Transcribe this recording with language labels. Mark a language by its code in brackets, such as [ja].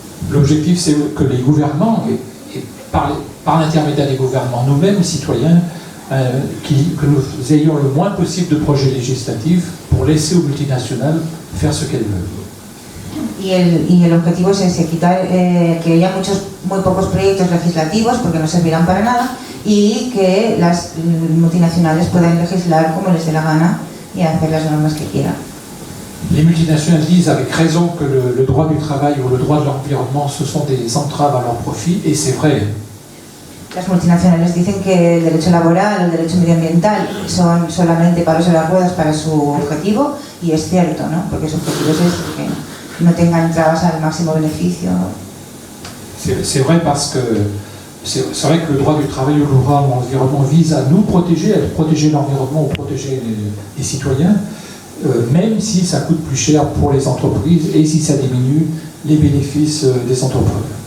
[fr] L'objectif c'est que les gouvernants, et par l'intermédiaire des gouvernements nous-mêmes, citoyens, que nous ayons le moins possible de projets législatifs pour laisser aux multinationales faire ce qu'elles veulent. [es] Y el objetivo es ese, quitar que haya muy pocos proyectos legislativos porque no servirán para nada y que las multinacionales puedan legislar como les dé la gana y hacer las normas que quieran. [fr] Les multinationales disent avec raison que le droit du travail ou le droit de l'environnement ce sont des entraves à leur profit, et c'est vrai. [es] Las multinacionales dicen que el derecho laboral, el derecho medioambiental son solamente palos en las ruedas para su objetivo, y es cierto, ¿no? Porque su objetivo es que no tengan trabas al máximo beneficio. [fr] C'est vrai parce que c'est vrai que le droit du travail ou le droit de l'environnement vise à nous protéger, à protéger l'environnement ou protéger les citoyens. même si ça coûte plus cher pour les entreprises et si ça diminue les bénéfices des entrepreneurs.